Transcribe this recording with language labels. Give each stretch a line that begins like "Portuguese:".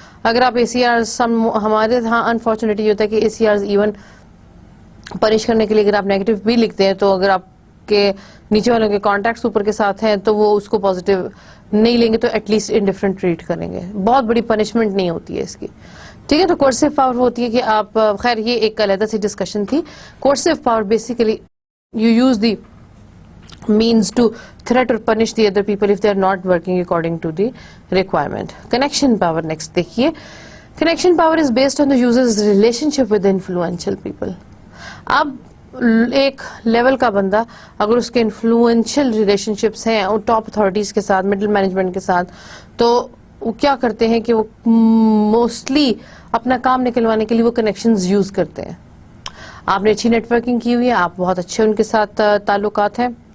Urdu: اگر آپ ACRs ہمارے ہاں انفارچونیٹلی ہوتا ہے کہ ACRs ایون پنش کرنے کے لیے اگر آپ نیگیٹو بھی لکھتے ہیں تو اگر آپ کے نیچے والوں کے کانٹیکٹس اوپر کے ساتھ ہیں تو وہ اس کو پازیٹیو نہیں لیں گے تو
English: at least indifferent treat
Urdu: کریں گے. بہت بڑی پنشمنٹ نہیں ہوتی ہے اس کی. ٹھیک ہے, تو coercive پاور ہوتی ہے کہ آپ, خیر یہ ایک علیحدہ سی ڈسکشن تھی.
English: coercive power basically you use the means to threat or punish the other people if they are not working according to the requirement. Connection power next
Urdu: دیکھیے.
English: Connection power is based on the user's relationship with the influential people.
Urdu: اب ایک level کا بندہ اگر اس کے influential relation ships ہیں top authorities کے ساتھ, مڈل مینجمنٹ کے ساتھ, تو وہ کیا کرتے ہیں کہ وہ موسٹلی اپنا کام نکلوانے کے لیے وہ کنیکشنز یوز کرتے ہیں. آپ نے اچھی نیٹ ورکنگ کی ہوئی ہے, آپ بہت اچھے ان کے ساتھ تعلقات ہیں.